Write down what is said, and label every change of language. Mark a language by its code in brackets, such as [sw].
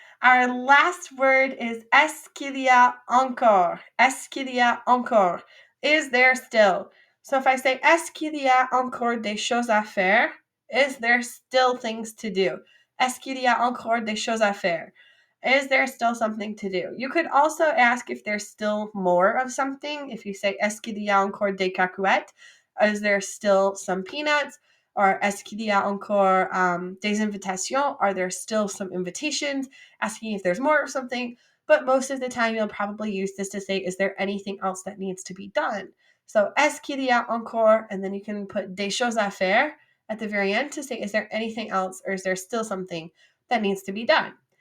[en] Our last word is [fr] est-ce qu'il y a encore? Est-ce qu'il y a encore? [en] Is there still? So if I say [fr] est-ce qu'il y a encore des choses à faire? [en] Is there still things to do? [fr] Est-ce qu'il y a encore des choses à faire? [en] Is there still something to do? You could also ask if there's still more of something. If you say [fr] est-ce qu'il y a encore des cacahuètes? [en] Is there still some peanuts? [fr] Or est-ce qu'il y a encore des invitations? [en] Are there still some invitations? Asking if there's more of something. But most of the time, you'll probably use this to say, is there anything else that needs to be done? So, [fr] est-ce qu'il y a encore? [en] And then you can put [fr] des choses à faire [en] at the very end to say, is there anything else or is there still something that needs to be done?